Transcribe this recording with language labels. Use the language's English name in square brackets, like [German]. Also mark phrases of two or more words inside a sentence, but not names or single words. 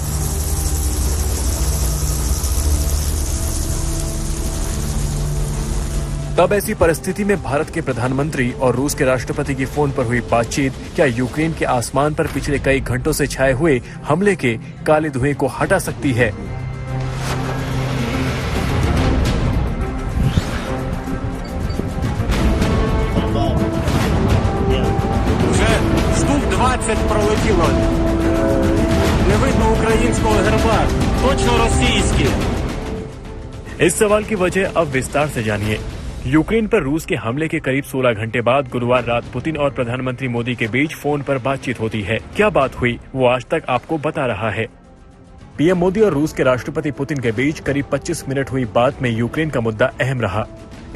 [Hindi] तब ऐसी परिस्थिति में भारत के प्रधानमंत्री और रूस के राष्ट्रपति की फोन पर हुई बातचीत क्या यूक्रेन के आसमान पर पिछले कई घंटों से छाए हुए हमले के काले धुएं को हटा सकती है? [Ukrainian] Штук 20 пролетіло. Не видно українського герба. Точно російський. [Hindi] इस सवाल की वजह अब विस्तार से जानिए। यूक्रेन पर रूस के हमले के करीब 16 घंटे बाद गुरुवार रात पुतिन और प्रधानमंत्री मोदी के बीच फोन पर बातचीत होती है। क्या बात हुई वो आज तक आपको बता रहा है। पीएम मोदी और रूस के राष्ट्रपति पुतिन के बीच करीब 25 मिनट हुई बात में यूक्रेन का मुद्दा अहम रहा।